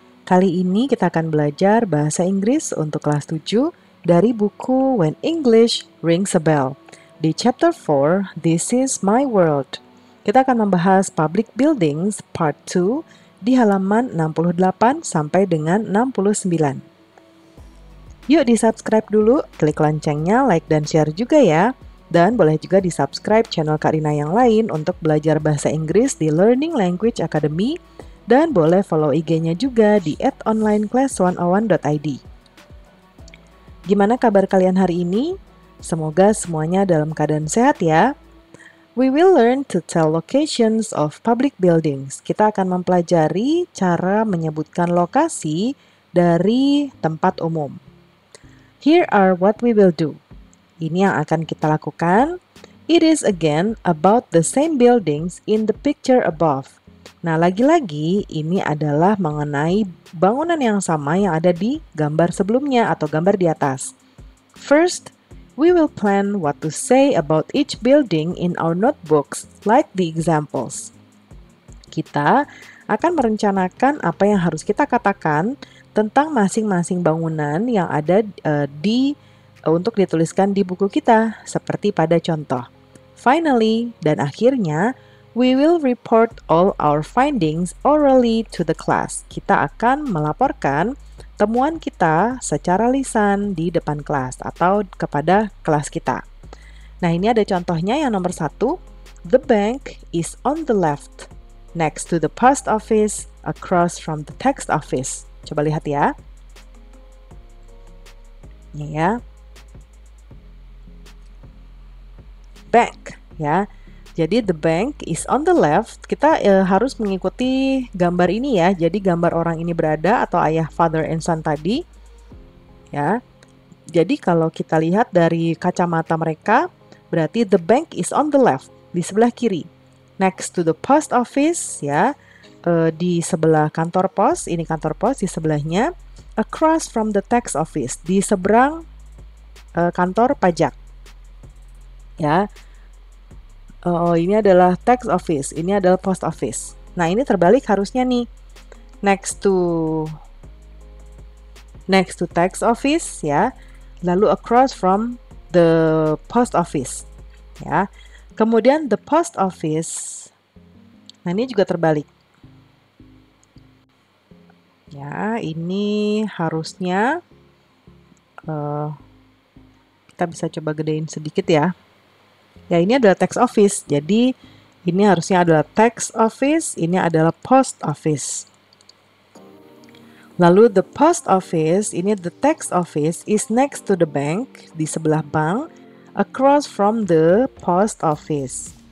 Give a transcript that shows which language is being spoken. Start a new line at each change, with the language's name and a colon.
Indonesian: Kali ini kita akan belajar bahasa Inggris untuk kelas 7 dari buku When English Rings a Bell. Di chapter 4, This is My World. Kita akan membahas public buildings part 2 di halaman 68 sampai dengan 69. Yuk di-subscribe dulu, klik loncengnya, like dan share juga ya. Dan boleh juga di-subscribe channel Kak Rina yang lain untuk belajar bahasa Inggris di Learning Language Academy. Dan boleh follow IG-nya juga di @onlineclass101.id. Gimana kabar kalian hari ini? Semoga semuanya dalam keadaan sehat ya.
English: We will learn to tell locations of public buildings.
Indonesian: Kita akan mempelajari cara menyebutkan lokasi dari tempat umum.
English: Here are what we will do.
Indonesian: Ini yang akan kita lakukan.
English: It is again about the same buildings in the picture above.
Indonesian: Nah, lagi-lagi ini adalah mengenai bangunan yang sama yang ada di gambar sebelumnya atau gambar di atas.
English: First, we will plan what to say about each building in our notebooks, like the examples.
Indonesian: Kita akan merencanakan apa yang harus kita katakan tentang masing-masing bangunan yang ada untuk dituliskan di buku kita, seperti pada contoh.
English: Finally,
Indonesian: dan akhirnya,
English: we will report all our findings orally to the class.
Indonesian: Kita akan melaporkan temuan kita secara lisan di depan kelas atau kepada kelas kita. Nah, ini ada contohnya yang nomor 1.
English: The bank is on the left, next to the post office, across from the text office.
Indonesian: Coba lihat ya. Ini ya. Bank ya. Jadi
English: the bank is on the left.
Indonesian: Kita harus mengikuti gambar ini ya. Jadi gambar orang ini berada atau ayah,
English: father and son
Indonesian: tadi. Ya. Jadi kalau kita lihat dari kacamata mereka, berarti
English: the bank is on the left,
Indonesian: di sebelah kiri.
English: Next to the post office ya.
Indonesian: Di sebelah kantor pos, ini kantor pos di sebelahnya.
English: Across from the tax office,
Indonesian: di seberang kantor pajak. Ya, ini adalah tax office, ini adalah post office. Nah, ini terbalik harusnya nih.
English: Next to tax office ya, lalu across from the post office ya.
Indonesian: Kemudian the post office. Nah, ini juga terbalik. Ya, ini harusnya kita bisa coba gedein sedikit ya. Ya, ini adalah tax office. Jadi, ini harusnya adalah tax office, ini adalah post office.
English: Lalu the post office, ini the tax office is next to the bank,
Indonesian: di sebelah bank,
English: across from the post office.